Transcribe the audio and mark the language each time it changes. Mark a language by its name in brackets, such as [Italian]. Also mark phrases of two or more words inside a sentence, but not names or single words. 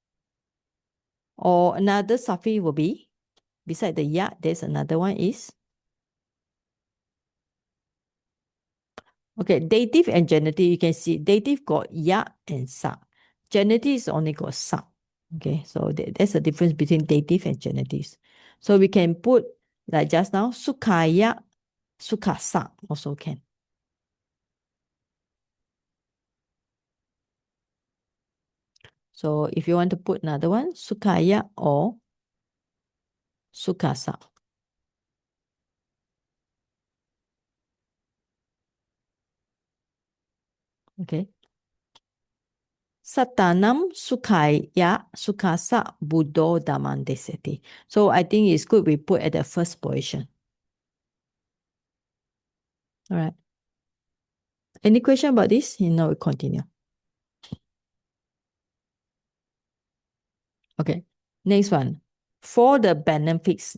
[English] Or another suffix will be, beside the ya, there's another one is, okay, dative and genitive, you can see dative got ya and sa. Genitive is only got sa. Okay, so that's the difference between dative and genitives. So we can put, like just now, [Pali] sukhaya, sukhasa [English] also can. So if you want to put another one, sukhaya or sukhasa. Okay. [Pali] Sattanam sukhaya sukhasa buddho dhammam deseti. [English] So I think it's good we put at the first position. All right. Any question about this? Now we continue. Okay. Next one. For the benefits.